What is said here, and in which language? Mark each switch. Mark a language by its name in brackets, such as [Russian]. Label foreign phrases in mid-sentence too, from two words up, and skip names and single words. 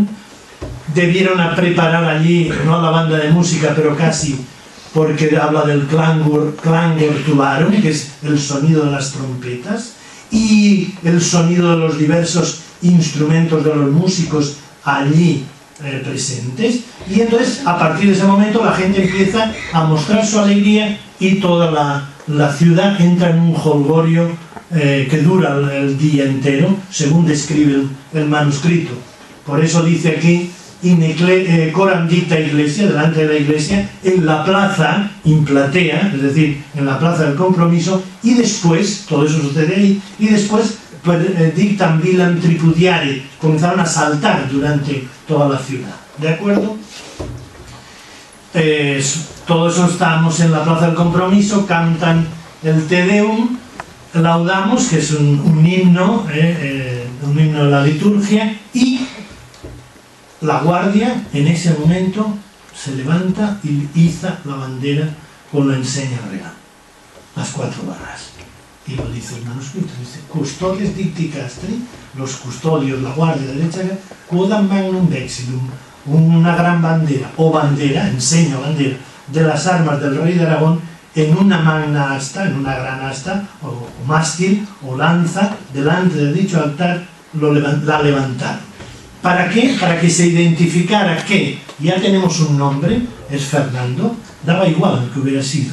[Spanish] Debieron a preparar allí, no la banda de música, pero casi, porque habla del [Latin] clangor tubarum, [Spanish] que es el sonido de las trompetas, y el sonido de los diversos instrumentos de los músicos allí presentes. Y entonces, a partir de ese momento, la gente empieza a mostrar su alegría y toda la ciudad entra en un jolgorio que dura el día entero, según describe el manuscrito. Por eso dice aquí, [Latin] coram dicta iglesia, [Spanish] delante de la iglesia, en la plaza, [Latin] in platea, [Spanish] es decir, en la plaza del compromiso, y después, todo eso sucede ahí, y después [Latin] dictam vilam tripudiare, [Spanish] comenzaron a saltar durante toda la ciudad. ¿De acuerdo? Todo eso estamos en la plaza del compromiso, cantan el Te Deum, laudamos, que es un himno de la liturgia, y la guardia en ese momento se levanta y iza la bandera con la enseña real, las 4 barras, y lo dice el manuscrito, dice [Latin] custodes dicti castri, [Spanish] los custodios, la guardia derecha, [Latin] quodam magnum vexillum, [Spanish] una gran bandera, o bandera, enseña bandera, de las armas del rey de Aragón, en una magna asta, en una gran asta, o mástil, o lanza, delante de dicho altar la levantaron. ¿Para qué? Para que se identificara que ya tenemos un nombre, es Fernando, daba igual lo que hubiera sido.